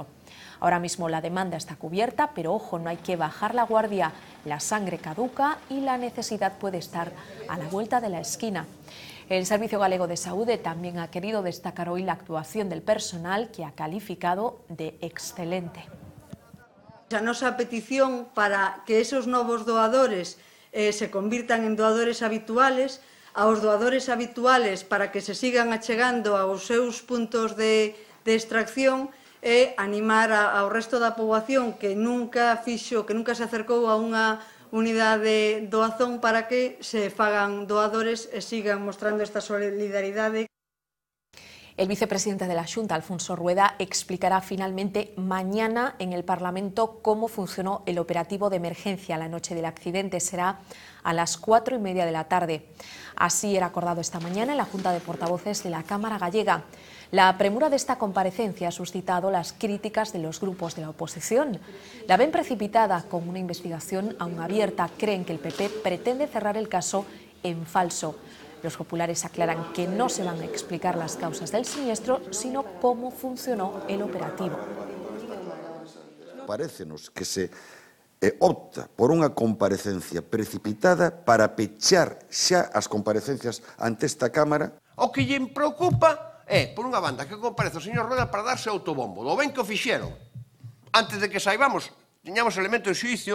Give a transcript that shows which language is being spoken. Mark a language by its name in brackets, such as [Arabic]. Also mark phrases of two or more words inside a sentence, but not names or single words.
[Spanish] Ahora mismo la demanda está cubierta, pero ojo, no hay que bajar la guardia. La sangre caduca y la necesidad puede estar a la vuelta de la esquina. El Servicio Galego de Saúde también ha querido destacar hoy la actuación del personal, que ha calificado de excelente. [Galician] A nosa petición para que esos novos doadores se convirtan en doadores habituales, aos doadores habituales para que se sigan achegando aos seus puntos de extracción, e animar ao resto da poboación que nunca se acercou a unha unidade de doazón para que se fagan doadores e sigan mostrando esta solidaridade. [Spanish] El vicepresidente de la Xunta, Alfonso Rueda, explicará finalmente mañana en el Parlamento cómo funcionó el operativo de emergencia la noche del accidente. Será a las 4:30 de la tarde. Así era acordado esta mañana en la Junta de Portavoces de la Cámara Gallega. La premura de esta comparecencia ha suscitado las críticas de los grupos de la oposición. La ven precipitada con una investigación aún abierta. Creen que el PP pretende cerrar el caso en falso. Los populares aclaran que no se van a explicar las causas del siniestro, sino cómo funcionó el operativo. [Galician] Parécenos que se opta por unha comparecencia precipitada para pechar xa as comparecencias ante esta Cámara. O que lle preocupa é, por unha banda, que comparece o señor Rueda para darse autobombo. Do ben que o fixeron. Antes de que saibamos, teñamos elemento de xuicio.